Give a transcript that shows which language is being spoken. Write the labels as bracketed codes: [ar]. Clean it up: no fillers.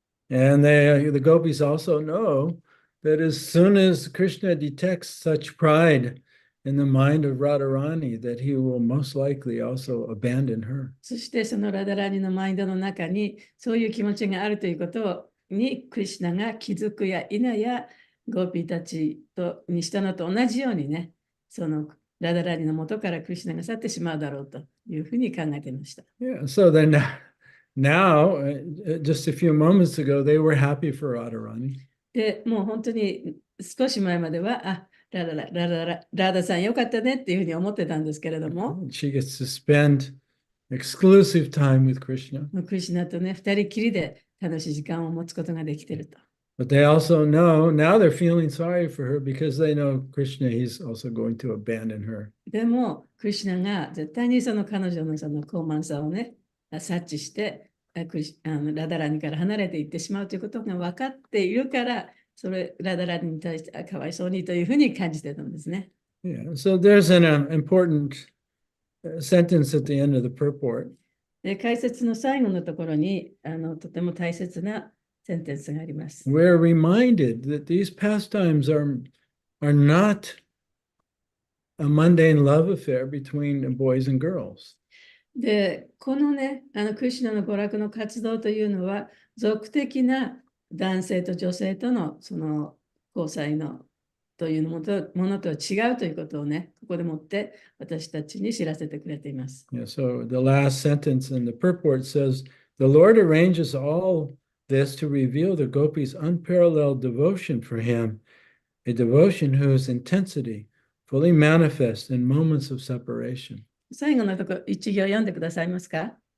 [en] And the gopis also know that as soon as Krishna detects such pride in the mind of Radharani, that he will most likely also abandon her. [ja] そしてそのラダラニのマインドの中にそういう気持ちがあるということにクリシュナが気づくや否やゴーピーたちにしたのと同じようにね、そのラダラニの元からクリシュナが去ってしまうだろうというふうに考えていました。 [en] Yeah, so then now, just a few moments ago, they were happy for Radharani. [ja] で、もう本当に少し前までは、ラダさんよかったねっていうふうに思ってたんですけれども、 [en] She gets to spend exclusive time with Krishna. [ja] クリシュナとね、二人きりで楽しい時間を持つことができていると。 [en] But they also know, now they're feeling sorry for her because they know Krishna, he's also going to abandon her. [ja] でも、クリシュナが絶対にその彼女のその高慢さをね、察知して、ラダラニから離れていってしまうということが分かっているから、それラダラニに対してかわいそうにというふうに感じてたんですね。 [en] Yeah, so there's an important sentence at the end of the purport. [ja] で、解説の最後のところにとても大切なセンテンスがあります。 [en] We're reminded that these pastimes are not a mundane love affair between boys and girls. [ja] で、このね、クリシュナの娯楽の活動というのは、俗的な男性と女性とのその交際のというものとは違うということをね、ここでもって私たちに知らせてくれています。 [en] Yeah, so the last sentence in the purport says, the Lord arranges all this to reveal the gopis' unparalleled devotion for him, a devotion whose intensity fully manifests in moments of separation. [ja] 最後のところ、一行読んでくださいますか？